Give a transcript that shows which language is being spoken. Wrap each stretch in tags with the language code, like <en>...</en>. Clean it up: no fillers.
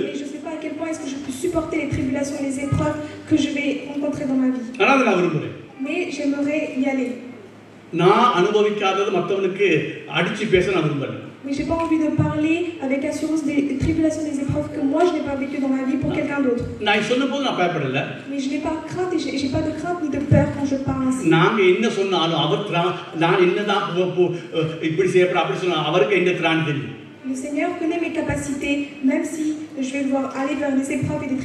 <fr>Mais je sais pas à quel point est-ce que je peux supporter les tribulations et les épreuves que je vais rencontrer dans ma vie.</fr> <ta>ஆனா அதை நான் விரும்புறேன்.</ta> <fr>Mais j'aimerais y aller.</fr> <ta>நான் அனுபவிக்காதது மற்றவனுக்கு அடிச்சு பேச நான் விரும்புறேன்.</ta> <fr>Mais j'ai pas envie de parler avec assurance des tribulations, des épreuves que moi je n'ai pas vécues dans ma vie pour quelqu'un d'autre.</fr> <ta>நான் சொன்னபோது நான் பயப்படல.</ta> <fr>Mais je n'ai pas crainte et j'ai pas de crainte ni de peur quand je parle ainsi.</fr> <ta>நாங்க என்ன சொன்னாலும் அவர் நான் என்னதான் இப்படி செய்யப்பட அப்படி சொன்னா அவருக்கு என்ன திராணி தெரியும்.</ta> <fr>Le Seigneur connaît mes capacités, même si je vais devoir aller vers des épreuves et des</fr>